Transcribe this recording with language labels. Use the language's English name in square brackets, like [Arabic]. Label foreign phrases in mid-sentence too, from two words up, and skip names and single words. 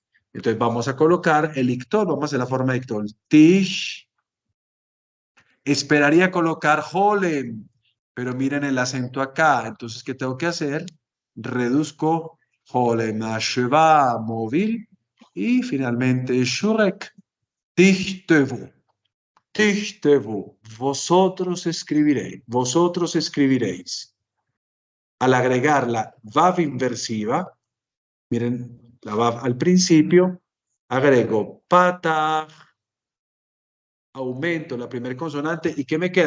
[Spanish] Entonces vamos a colocar el ictol. Vamos a hacer la forma de ictol. Tish. Esperaría colocar holem, pero miren el acento acá. Entonces, ¿qué tengo que hacer? Reduzco holem a sheva móvil y finalmente shurek. Tichtevu. Tichtevu. Vosotros escribiréis. Vosotros escribiréis. Al agregar la vav inversiva, miren la vav al principio, agrego patah, aumento la primera consonante, ¿y qué me queda?